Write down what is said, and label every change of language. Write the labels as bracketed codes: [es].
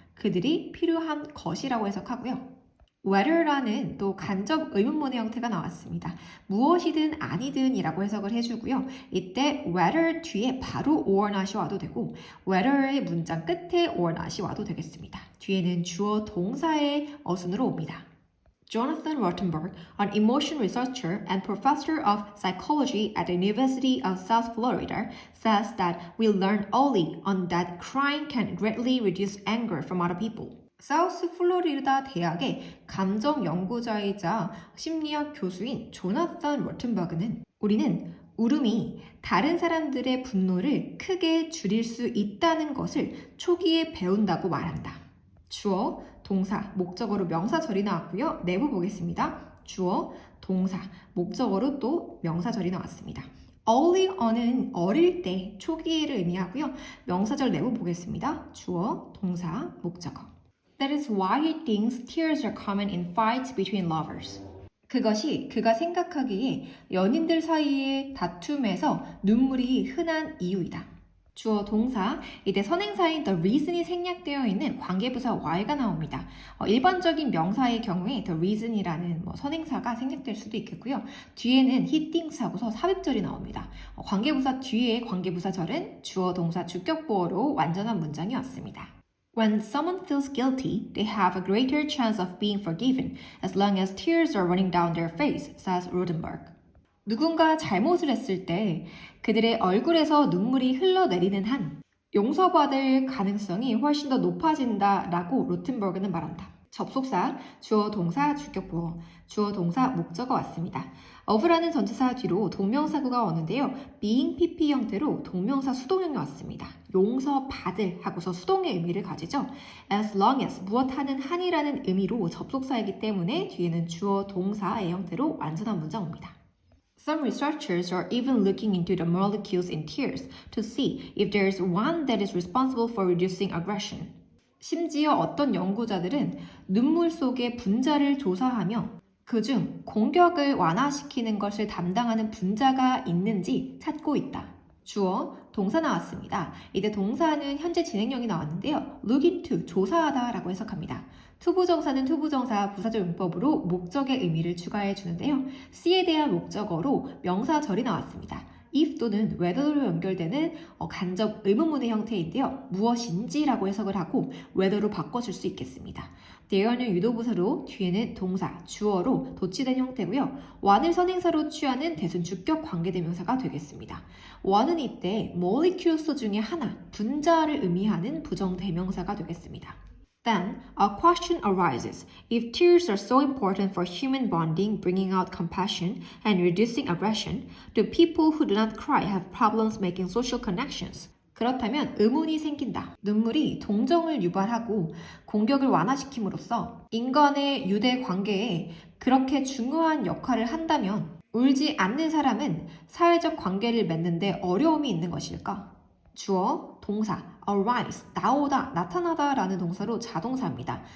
[ko] 그들이 필요한 것이라고 해석하고요. whether라는 또 간접 의문문의 형태가 나왔습니다. 무엇이든 아니든 이라고 해석을 해주고요. 이때 whether 뒤에 바로 [en] or not [ko] 이 와도 되고 whether의 문장 끝에 or not이 와도 되겠습니다. 뒤에는 주어 동사의 어순으로 옵니다. [en] Jonathan Rothenberg, an emotion researcher and professor of psychology at the University of South Florida, says that we learn early on that crying can greatly reduce anger from other people. [ko] 사우스 플로리다 대학의 감정 연구자이자 심리학 교수인 조나탄 로튼버그는 우리는 울음이 다른 사람들의 분노를 크게 줄일 수 있다는 것을 초기에 배운다고 말한다. 주어, 동사, 목적어로 명사절이 나왔고요. 내부 보겠습니다. 주어, 동사, 목적어로 또 명사절이 나왔습니다. [en] early on [ko] 은 어릴 때, 초기를 의미하고요. 명사절 내부 보겠습니다. 주어, 동사, 목적어. [en] That is why he thinks tears are common in fights between lovers. [ko] 그것이 그가 생각하기에 연인들 사이의 다툼에서 눈물이 흔한 이유이다. 주어 동사, 이때 선행사인 [en] the reason [ko] 이 생략되어 있는 관계부사 why가 나옵니다. 일반적인 명사의 경우에 [en] the reason [ko] 이라는 선행사가 생략될 수도 있겠고요. 뒤에는 [en] he thinks [ko] 하고서 삽입절이 나옵니다. 관계부사 뒤에 관계부사절은 주어 동사 주격보어로 완전한 문장이 왔습니다. [en] When someone feels guilty, they have a greater chance of being forgiven as long as tears are running down their face, says Rodenberg. [ko] 누군가 잘못을 했을 때 그들의 얼굴에서 눈물이 흘러내리는 한 용서받을 가능성이 훨씬 더 높아진다라고 로튼버그는 말한다. 접속사, 주어, 동사, 주격보어, 주어, 동사, 목적어 왔습니다. of라는 전치사 뒤로 동명사구가 오는데요. [en] being pp [ko] 형태로 동명사 수동형이 왔습니다. 용서받을 하고서 수동의 의미를 가지죠. [en] as long as [ko] 무엇하는 한이라는 의미로 접속사이기 때문에 뒤에는 주어, 동사의 형태로 완전한 문장 옵니다. [en] Some researchers are even looking into the molecules in tears to see if there is one that is responsible for reducing aggression. [ko] 심지어 어떤 연구자들은 눈물 속의 분자를 조사하며 그중 공격을 완화시키는 것을 담당하는 분자가 있는지 찾고 있다. 주어, 동사 나왔습니다. 이때 동사는 현재 진행형이 나왔는데요. [en] look into, [ko] 조사하다 라고 해석합니다. 투부정사는 투부정사 부사적 용법으로 목적의 의미를 추가해 주는데요. C에 대한 목적어로 명사절이 나왔습니다. if 또는 whether로 연결되는 간접 의문문의 형태인데요. 무엇인지라고 해석을 하고 whether로 바꿔줄 수 있겠습니다. there는 유도부사로 뒤에는 동사, 주어로 도치된 형태고요. one을 선행사로 취하는 대순 주격 관계대명사가 되겠습니다. one은 이때 molecules 중에 하나, 분자를 의미하는 부정대명사가 되겠습니다. [en] Then, a question arises. If tears are so important for human bonding, bringing out compassion, and reducing aggression, do people who do not cry have problems making social connections? [ko] 그렇다면 의문이 생긴다. 눈물이 동정을 유발하고 공격을 완화시킴으로써 인간의 유대 관계에 그렇게 중요한 역할을 한다면 울지 않는 사람은 사회적 관계를 맺는데 어려움이 있는 것일까? 주어, 동사, arise, 나오다, 나타나다 라는 동사로 자동사입니다.